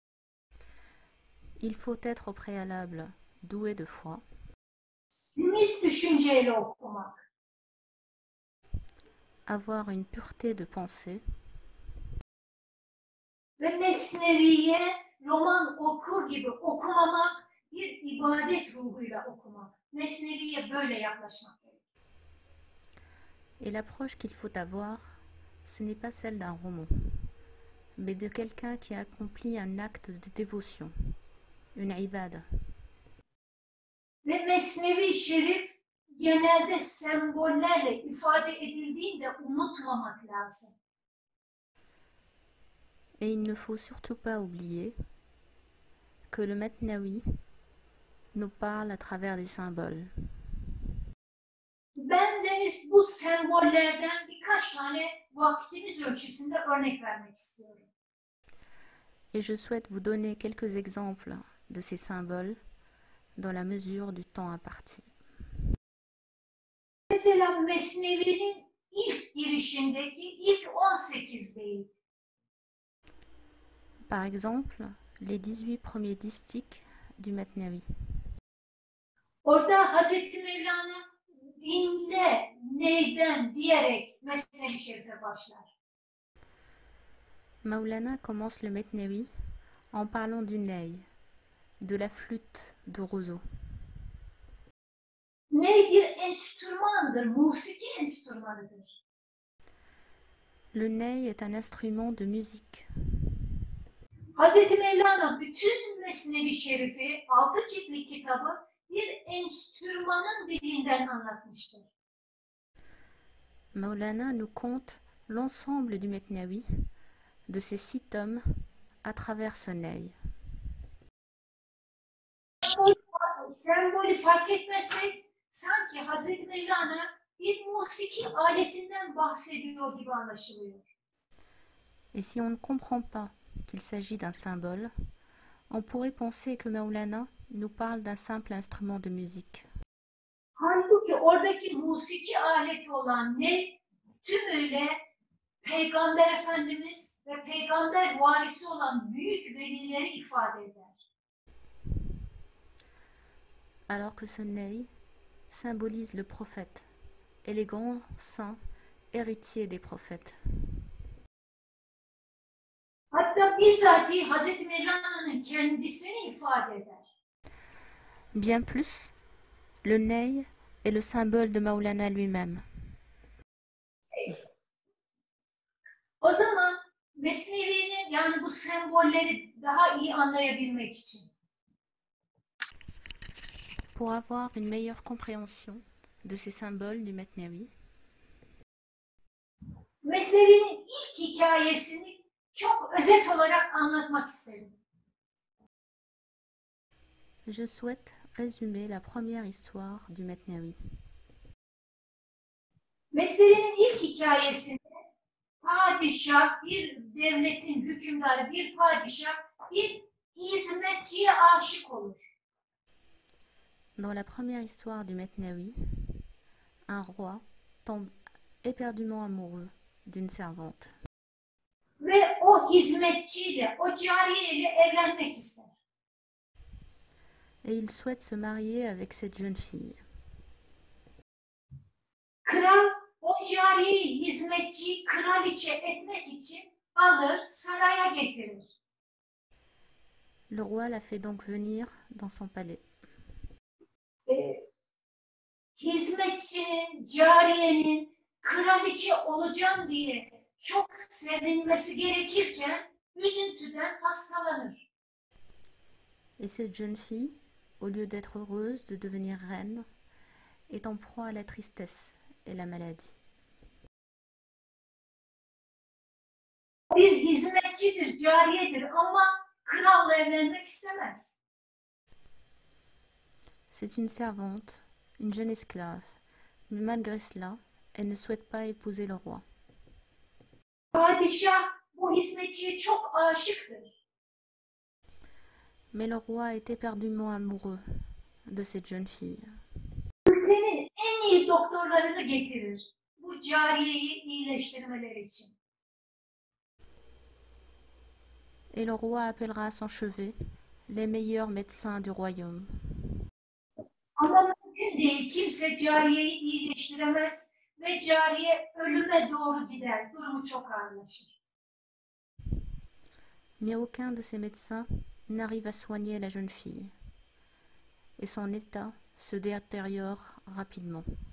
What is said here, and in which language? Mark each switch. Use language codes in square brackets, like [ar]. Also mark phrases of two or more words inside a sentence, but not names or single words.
[fr] il faut être au préalable doué de foi, [tr] temiz düşünceyle okumak, [fr] avoir une pureté de pensée [tr] ve Mesnevi'ye roman okur gibi okumamak, bir ibadet ruhuyla okumak. Mesnevi'ye böyle yaklaşmak gerekiyor. [fr] et l'approche qu'il faut avoir, ce n'est pas celle d'un roman, mais de quelqu'un qui accomplit un acte de dévotion, une ibada. [tr] Ve Mesnevi Şerif genelde sembollerle ifade edildiğinde unutmamak lazım. [fr] Et il ne faut surtout pas oublier que le Metnavi nous parle à travers des symboles. [tr] Ben Deniz bu sembollerden birkaç tane vaktimiz ölçüsünde örnek vermek istiyorum. [fr] Et je souhaite vous donner quelques exemples de ces symboles dans la mesure du temps imparti. [tr] Mesela Mesnevi'nin ilk girişindeki ilk 18 beyit. [fr] Par exemple, les 18 premiers distiques du Metnavi. [tr] Orada Hazreti Mevlana dinle neyden diyerek Mesnevi Şerif'e başlar. [fr] Maulana commence le Metnevi en parlant du ney, de la flûte de roseau. [tr] Ney bir enstrümandır, musiki enstrümanıdır. [fr] Le ney est un instrument de musique. [tr] Hazreti Mevlana bütün Mesnevi Şerif'i 6 ciltlik kitabı bir enstrümanın dilinden anlatmıştır. [fr] Maulana nous conte l'ensemble du Metnawi, de ces 6 tomes, à travers ce ney. [tr] Sembolü fark etmezsek sanki Hazreti Mevlana bir musiki aletinden bahsediyor gibi anlaşılıyor. [fr] Et si on ne comprend pas qu'il s'agit d'un symbole, on pourrait penser que Maulana nous parle d'un simple instrument de musique. [tr] Halbuki oradaki musiki aleti olan ne tümüyle Peygamber Efendimiz ve peygamber varisi olan büyük velileri ifade eder. [fr] Alors que ce ney symbolise le prophète et les grands saints héritiers des prophètes. [tr] Hatta bizzati Hazreti Mevlana'nın kendisini ifade eder. [fr] Bien plus, le ney est le symbole de Maulana lui-même. [tr] O zaman Mesnevi'nin yani bu sembolleri daha iyi anlayabilmek için [fr] Pour avoir une meilleure compréhension de ces symboles du Metnawi, [tr] Mesnevi'nin ilk hikayesini çok özet olarak anlatmak isterim. [fr] je souhaite résumer la première histoire du Metnawi. [tr] Mesnevi'nin ilk hikayesinde padişah, bir devletin hükümdarı, bir padişah, bir hizmetçiye aşık olur. [fr] Dans la première histoire du Metnawi, un roi tombe éperdument amoureux d'une servante. [tr] Ve o hizmetçiyle, o cariyeyle evlenmek ister. [fr] Et il souhaite se marier avec cette jeune fille. [tr] Kral o cariyeyi, hizmetçiyi kraliçe etmek için alır, saraya getirir. [fr] Le roi la fait donc venir dans son palais. [tr] Hizmetçinin, cariyenin kraliçe olacağım diye çok sevinmesi gerekirken üzüntüden hastalanır. [fr] Et cette jeune fille, au lieu d'être heureuse de devenir reine, est en proie à la tristesse et la maladie. [tr] Bir hizmetçidir, cariyedir ama kralla evlenmek istemez. [fr] C'est une servante, une jeune esclave, mais malgré cela, elle ne souhaite pas épouser le roi. [tr] Padişah bu hizmetçiye çok aşıktır. [fr] Mais le roi est éperdument amoureux de cette jeune fille. [tr] Ülkenin en iyi doktorlarını getirir bu cariyeyi iyileştirmeleri için. [fr] Et le roi appellera à son chevet les meilleurs médecins du royaume. [tr] Ama mümkün değil, kimse cariyeyi iyileştiremez ve cariye ölüme doğru gider, durumu çok ağırlaşır. [fr] Mais aucun de ces médecins n'arrive à soigner la jeune fille. Et son état se détériore rapidement.